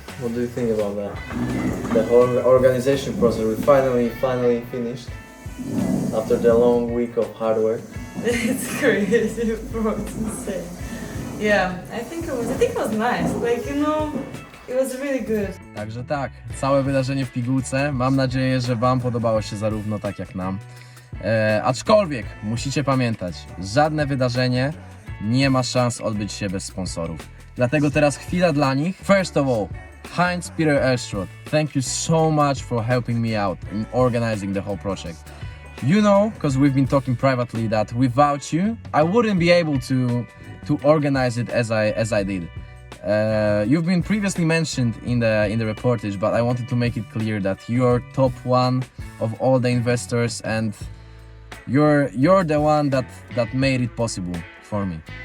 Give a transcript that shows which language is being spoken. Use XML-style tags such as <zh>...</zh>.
<en>What do you think about that? The whole organization process, we finally finished after the long week of hard work. It's crazy, bro. It's insane. Yeah, I think it was nice. Like, you know, it was really good.</en> <pl>Także tak, całe wydarzenie w pigułce. Mam nadzieję, że Wam podobało się zarówno tak jak nam. Aczkolwiek musicie pamiętać, żadne wydarzenie nie ma szans odbyć się bez sponsorów. Dlatego teraz chwila dla nich.</pl> <en>First of all, Heinz-Peter Elström, thank you so much for helping me out in organizing the whole project. You know, because we've been talking privately, that without you, I wouldn't be able to organize it as I did. You've been previously mentioned in the reportage, but I wanted to make it clear that you're top one of all the investors, and you're the one that made it possible for me.</en>